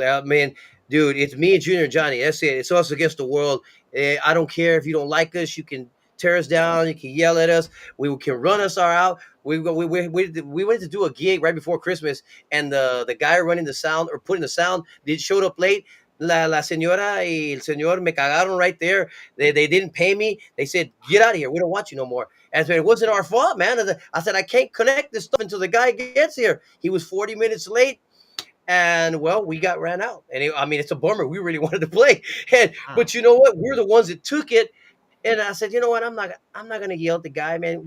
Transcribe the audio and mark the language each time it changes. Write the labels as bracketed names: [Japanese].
[English] I mean, dude, it's me and Junior and Johnny. That's it. It's us against the world. I don't care if you don't like us. You can tear us down. You can yell at us. We can run us all out. We went to do a gig right before Christmas, and the guy running the sound or putting the sound showed up late. [Spanish] La señora y el señor me cagaron [English] right there. They didn't pay me. They said, "Get out of here. We don't want you no more." And I said, "It wasn't our fault, man." I said, "I can't connect this stuff until the guy gets here." He was 40 minutes late. And well, we got ran out, and I mean, it's a bummer. We really wanted to play, but you know what? We're the ones that took it. And I said, you know what? I'm not gonna yell at the guy, man.